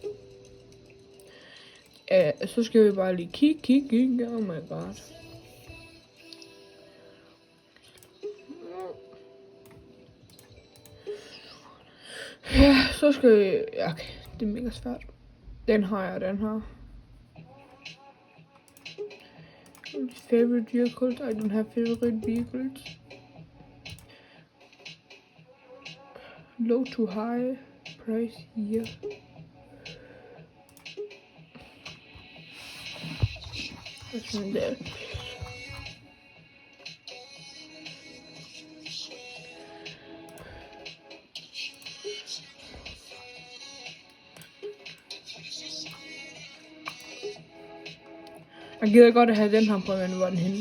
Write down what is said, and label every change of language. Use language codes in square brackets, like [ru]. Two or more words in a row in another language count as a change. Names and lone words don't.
[da] Så skal vi bare lige kigge. [en] Oh my god. [da] Ja, så skal vi... Ja, okay. Det er mega svært. Den har jeg, den her. [en] Favorite vehicles? I don't have favorite vehicles. Low to high price here. What's in there? [da] Jeg gider godt at have den her på, men hvor er den henne?